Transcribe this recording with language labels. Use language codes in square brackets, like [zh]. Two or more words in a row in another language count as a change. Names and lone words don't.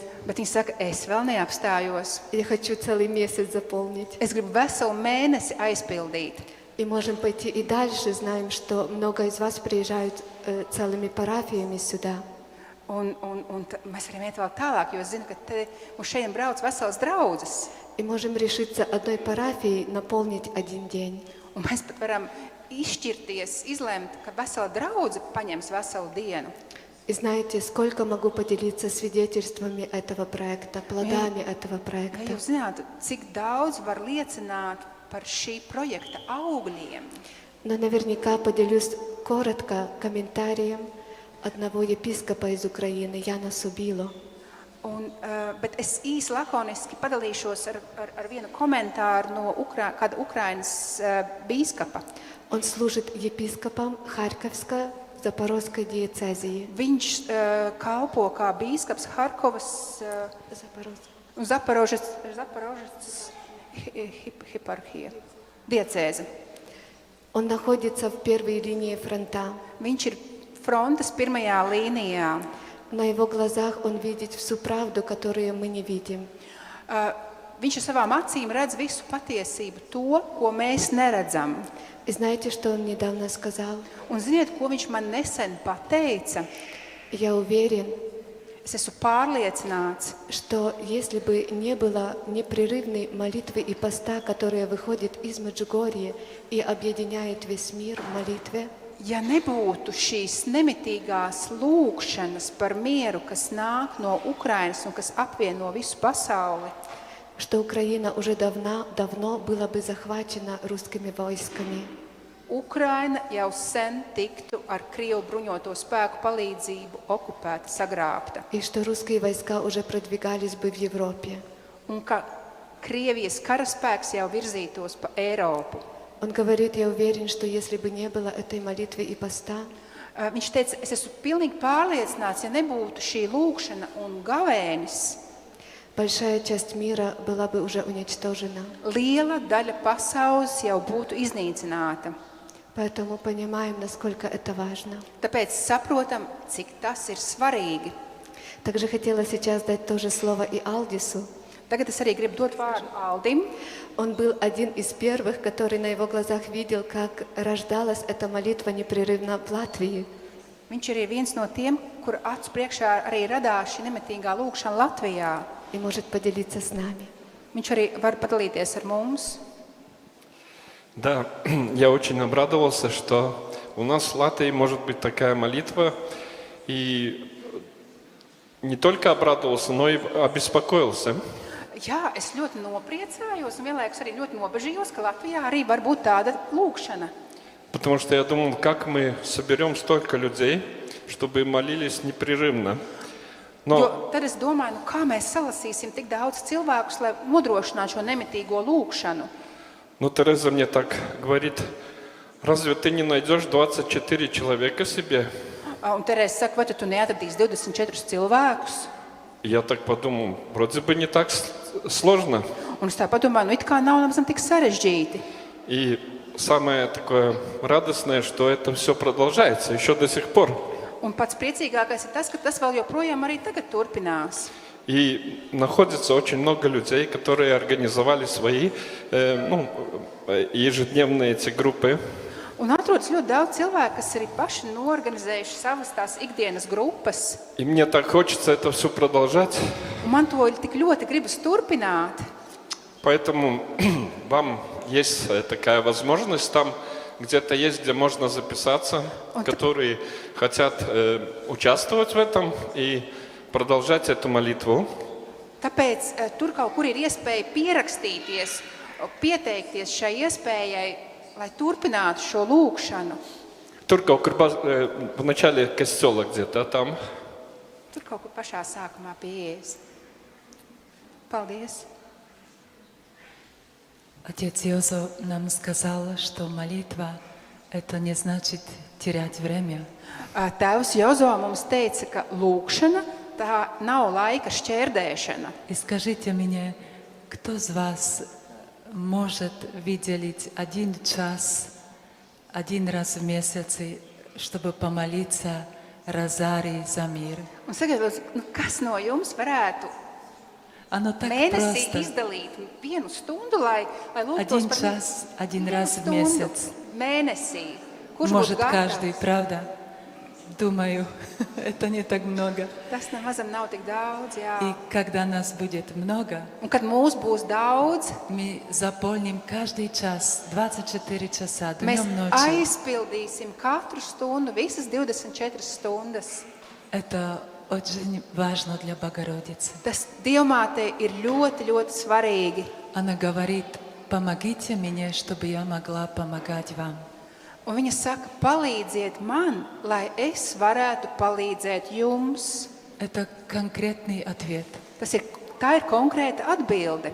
[lv] Bet viņa saka, es vēl neapstājos. [ru] Я хочу целый месяц заполнить. [lv] Es gribu veselu mēnesi aizpildīt. [ru] И можем пойти и дальше. Знаем, что много из вас приезжают целыми парафиями сюда. [lv] Un mēs varam iet vēl tālāk, jo es zinu, ka te mums šeit brauc veselas draudzes. [ru] И можем решиться одной парафией наполнить 1 день. [lv] Un mēs pat varam izšķirties, izlemt, ka vesela draudze paņems veselu dienu. [ru] И знаете, сколько могу поделиться свидетельствами этого проекта, плодами этого [lv] Ja [ru] проекта. [lv] jūs zinātu, cik daudz var liecināt par šī projekta augļiem. [ru] Но наверняка поделюсь коротко комментарием одного епископа из Украины, Яна Субило. [lv] Bet es īsi lakoniski padalīšos ar vienu komentāru no kāda Ukrainas bīskapa. [ru] Он служит епископом Харьковской, Запорожской диецезии. [lv] Viņš kalpo kā bīskaps Harkovas un Zaporožas hiparhija, diecēze. [ru] Он находится в первой линии фронта. [lv] Viņš ir frontes pirmajā līnijā. [ru] На его глазах он видит всю правду, которую мы не видим. [lv] Viņš ar savām acīm redz visu patiesību, to, ko mēs neredzam. [ru] И знаете, что он недавно сказал? [lv] Un ziniet, ko viņš man nesen pateica? [ru] Я уверен, [lv] Es esmu pārliecināts, [ru] что если бы не было непрерывной молитвы и поста, которая выходит из Меджугорья и объединяет весь мир в молитве, [lv] ja nebūtu šīs nemitīgās lūgšanas par mieru, kas nāk no Ukrainas un kas apvieno visu pasauli, [ru] что Украина уже давно была бы захвачена русскими войсками. [lv] Ukraina jau sen tiktu ar Krievu bruņoto spēku palīdzību okupēta, sagrābta. [ru] И что русские войска уже продвигались бы в Европе. [lv] Un ka Krievijas karaspēks jau virzītos pa Eiropu. [ru] Он говорит, я уверен, что если бы не было этой молитвы и поста, [lv] Viņš teica, es esmu pilnīgi pārliecināts, ja nebūtu šī lūgšana un gavēnis, [ru] большая часть мира была бы уже уничтожена. [lv] liela daļa pasaules jau būtu iznīcināta. [ru] Поэтому понимаем, насколько это важно. [lv] Tāpēc saprotam, cik tas ir svarīgi. [ru] Также хотела сейчас дать тоже слово и Алдису. [lv] Tagad es arī gribu dot vārdu Aldim. [ru] Он был один из первых, который на его глазах видел, как рождалась эта молитва непрерывно в Латвии. [lv] Viņš ir viens no tiem, kur acu priekšā arī radās šī nemitīgā lūkšana Latvijā. [ru] И может поделиться с нами. [lv] Viņš arī var padalīties ar mums. [ru] Да, я очень обрадовался, что у нас в Латвии может быть такая молитва. И не только обрадовался, но и обеспокоился. [lv] Jā, es ļoti nopriecājos un vienlaikus arī ļoti nobežījos, ka Latvijā arī var būt tāda lūkšana. [ru] Потому что я думал, как мы соберем столько людей, чтобы молились непрерывно. [lv] Jo tad es domāju, kā mēs salasīsim tik daudz cilvēkus, lai nodrošinātu šo nemitīgo lūkšanu. [ru] Но Тереза мне так говорит, разве ты не найдешь 24 человека себе? [lv] Un Terēze saka, vai tu neatradīsi 24 cilvēkus? [ru] Я так подумал, вроде бы не так сложно. [lv] Un es tā padomāju, it kā nav nemaz tik sarežģīti. [ru] И самое такое радостное, что это все продолжается еще до сих пор. [lv] Un pats priecīgākais ir tas, ka tas vēl joprojām arī tagad turpinās. [ru] И находится очень много людей, которые организовали свои ежедневные эти группы. [lv] Un atrodas ļoti daudz cilvēku, kas arī paši norganizējuši savas tās ikdienas grupas. [ru] И мне так хочется это все продолжать. [lv] Un man to tik ļoti gribas turpināt. [ru] Поэтому вам есть такая возможность, там где-то есть, где можно записаться, которые хотят участвовать в этом и продолжать эту молитву. [lv] Tāpēc tur kaut kur ir iespēja pierakstīties, pieteikties šai iespējai, lai turpinātu šo lūkšanu. [ru] Только в начале костела где-то там. [lv] Tur kaut kur pašā sākumā pie ieejas. Paldies! [ru] Отец Йозо нам сказал, что молитва – это не значит терять время. [lv] Tēvs Jozo mums teica, ka lūkšana tā nav laika šķērdēšana. [ru] И скажите мне, кто из вас может выделить 1 час, 1 раз в месяц, чтобы помолиться розарий за мир? [lv] Un sakiet, lūdzu, kas no jums varētu [ru] Оно так [lv] mēnesī [ru] просто. [lv] izdalīt 1 stundu, lai lūgtos [ru] 1 [lv] par [ru] час, 1 раз в [lv] stundu [ru] месяц. [lv] mēnesī? Kurš [ru] Может, [lv] būtu [ru] каждый, [lv] gatavs? [ru] правда? Думаю, это не так много. [lv] Tas nemazam nav tik daudz, jā. [ru] И когда нас будет много, [lv] Un kad mūs būs daudz, [ru] мы заполним каждый час, 24 часа, [lv] mēs [ru] днем, ночью. [lv] aizpildīsim katru stundu, visas 24 stundas. [ru] Это очень важно для Богородицы. [lv] Tas Dievmātei ir ļoti, ļoti svarīgi. [ru] Она говорит, помогите мне, чтобы я могла помогать вам. [lv] Un viņa saka, palīdziet man, lai es varētu palīdzēt jums. [ru] Это конкретный ответ. [lv] Tā ir konkrēta atbilde.